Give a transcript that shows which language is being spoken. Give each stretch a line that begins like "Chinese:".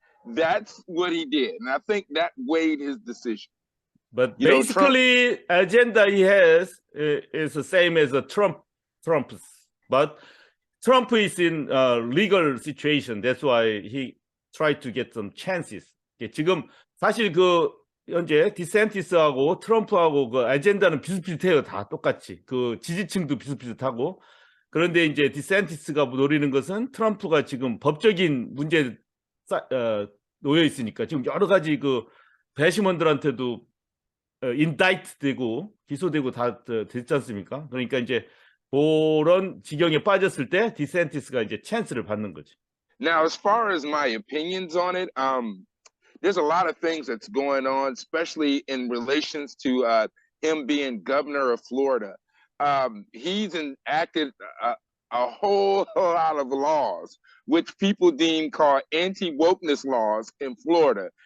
English: That's what he did, and I think that weighed his decision. But You know, basically, agenda he has is the same as Trump's. But Trump is in a legal situation. That's why he tried to get some chances.
Korean: 지금 사실 현재 디센티스하고 트럼프하고 그 아젠다는 비슷비슷해요. 다 똑같이. 그 지지층도 비슷비슷하고. 그런데 이제 디센티스가 노리는 것은 트럼프가 지금 법적인 문제에 놓여 있으니까 지금 여러 가지 배심원들한테도 인다이트 되고 기소되고 다 됐지 않습니까? 그러니까 이제 그런 지경에 빠졌을 때 디센티스가 이제 찬스를 받는 거지.
English: Now, as far as my opinions on it, there's a lot of things that's going on, especially in relations to him being governor of Florida. He's enacted a whole lot of laws, which people deem called anti-wokeness laws in Florida.